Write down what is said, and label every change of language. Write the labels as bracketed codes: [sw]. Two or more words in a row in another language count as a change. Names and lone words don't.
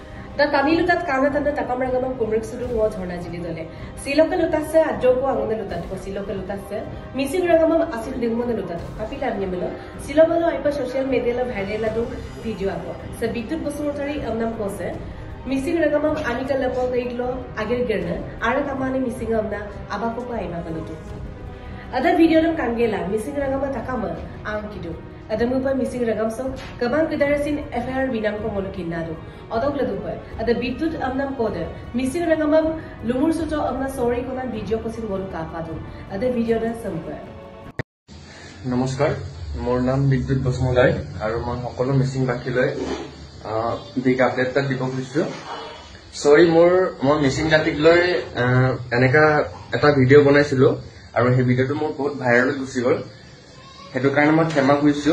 [mrg] Da Tamil lutat kana tanda takamrangamam kumrik sudu ngo dhorna jili dole. Siloka lutasse ajoko angone lutat ko siloka lutasse. Missing rangamam asil dingmone lutat. Kapila amnyamelo. Silomalo aipa [en] social media [mrg] la viral adu video ako. Sa Biddut Basumotari amnam kose. Missing rangamam anikal lapo gaidlo agir girna. Ara kamane missing amna abako pa aima kalutu. Ada video dam kangela missing rangama takama angkidu. Ada mupa missing rangam so kabang kedarasin FIR binam ko molukinado. Odok ladupa. Ada Biddut amnam kode missing rangamam lumur suto amna sorry konan video kosin molu kapadu. Ada video da sampa. [as] নমস্কাৰ মোৰ নাম বিদ্যুৎ বসুমতাৰী আৰু মই সকলো মিচিং বাকীলৈ [en] big update [as] এটা দিব খুজিছো সৰি মই মিচিং জাতিক লৈ এনেকা এটা ভিডিঅ' বনাইছিলো আৰু সেই ভিডিঅ'টো মোৰ বহুত ভাইৰেল গুচি গ'ল সেইটো কাৰণে মই ক্ষমা খুজিছো